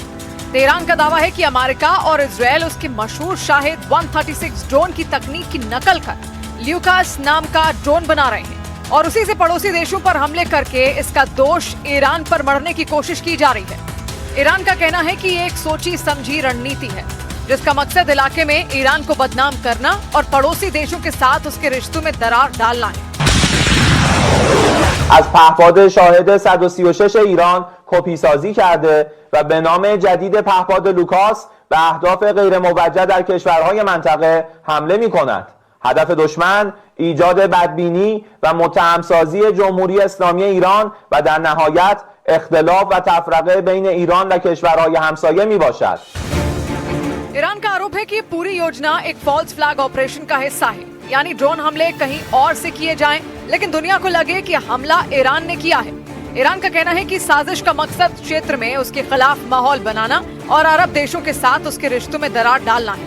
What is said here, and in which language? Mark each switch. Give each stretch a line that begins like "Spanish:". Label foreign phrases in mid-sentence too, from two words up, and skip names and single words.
Hindi: तेहरान का दावा है कि अमेरिका और इजराइल उसके मशहूर शाहिद 136 ड्रोन की तकनीक की नकल कर ल्यूकास नाम का ड्रोन बना रहे हैं और उसी से पड़ोसी देशों पर हमले करके इसका दोष ईरान पर मढ़ने की कोशिश की जा रही है। ईरान का कहना है कि ये एक सोची समझी रणनीति है जिसका मकसद इलाके में ईरान को बदनाम करना और पड़ोसी देशों के साथ उसके रिश्तों में दरार डालना है।
Persian: از پهپاد شاهد 136 ایران کپی سازی کرده و به نام جدید پهپاد لوکاس به اهداف غیر موجه در کشورهای منطقه حمله می‌کند. هدف دشمن ایجاد بدبینی و متهمسازی جمهوری اسلامی ایران و در نهایت اختلاف و تفرقه بین ایران و کشورهای همسایه می باشد.
Hindi: ईरान का आरोप है कि पूरी योजना एक
English: false flag operation
Hindi: का हिस्सा है, यानी ड्रोन हमले कहीं और से किए जाएं, लेकिन दुनिया को लगे कि हमला ईरान ने किया है। ईरान का कहना है कि साजिश का मकसद क्षेत्र में उसके खिलाफ माहौल बनाना और अरब देशों के साथ उसके रिश्तों में दरार डालना है।